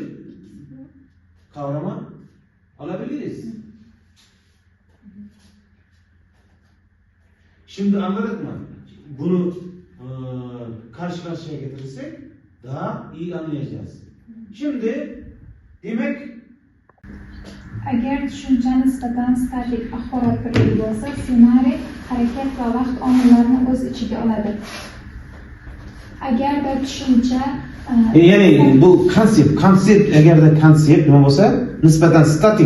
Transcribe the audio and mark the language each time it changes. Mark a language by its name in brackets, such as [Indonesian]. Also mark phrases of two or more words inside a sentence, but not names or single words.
[Turkish] Kavrama alabiliriz. Şimdi anladık mı? Bunu karşı karşıya getirirsek daha iyi anlayacağız. Şimdi demek [Uzbek] Agar tushuncha nisbatan statik axborot birligi bo'lsa, ssenariy harakat va vaqt omillarini o'z ichiga oladi. Agarda tushuncha yani bu konsept agarda konsept nima bo'lsa, nisbatan statik